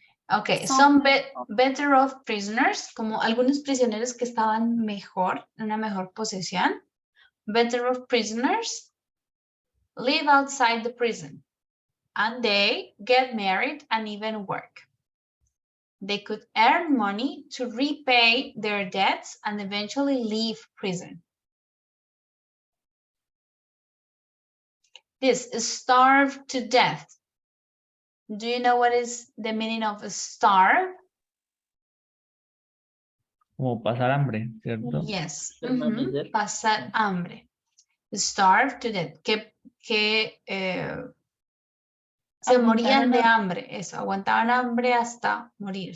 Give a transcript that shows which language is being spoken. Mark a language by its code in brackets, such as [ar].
[es] Okay, some better off prisoners, como algunos prisioneros que estaban mejor, en una mejor posición. [en] Better off prisoners live outside the prison and they get married and even work. They could earn money to repay their debts and eventually leave prison. This is starved to death. Do you know what is the meaning of starve? [es] Como pasar hambre, ¿cierto? [en] Yes. Pasar hambre. Starve to death. [es] Que se morían de hambre. Eso, aguantaban hambre hasta morir.